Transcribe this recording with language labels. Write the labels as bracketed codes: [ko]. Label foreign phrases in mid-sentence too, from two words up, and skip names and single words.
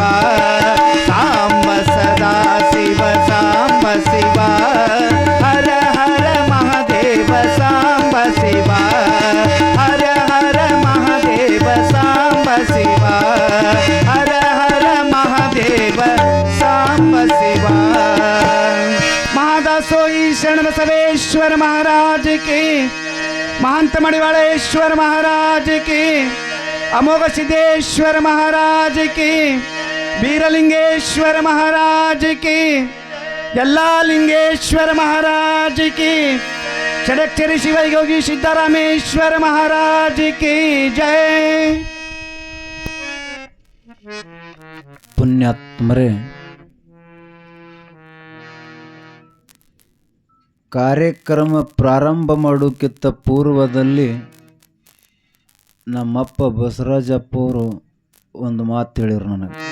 [kn] ಸಾಂಬ ಸದಾ ಶಿವ ಸಾಂಬ ಶಿವ, ಹರ ಹರ ಮಹಾದೇವ ಸಾಂಬ ಶಿವ. ಹರ ಹರ ಮಹಾದೇವ ಸಾಂಬ ಶಿವ, ಹರ ಹರ ಮಹಾದೇವ ಸಾಂಬ ಶಿವ. [hi] महादासोई शरण बसवेश्वर महाराज की, महंत मणिवालेश्वर महाराज की, अमोघ सिद्धेश्वर महाराज की, वीरलिंगेश्वर महाराज की, यल्लालिंगेश्वर महाराज की, षडक्षरी शिवयोगी सिद्धरामेश्वर महाराज की जय. [kn] ಪುಣ್ಯಾತ್ಮರೇ, ಕಾರ್ಯಕ್ರಮ ಪ್ರಾರಂಭ ಮಾಡೋಕ್ಕಿಂತ ಪೂರ್ವದಲ್ಲಿ ನಮ್ಮಪ್ಪ ಬಸವರಾಜಪ್ಪ ಅವರು ಒಂದು ಮಾತು ಹೇಳಿರು ನನಗೆ.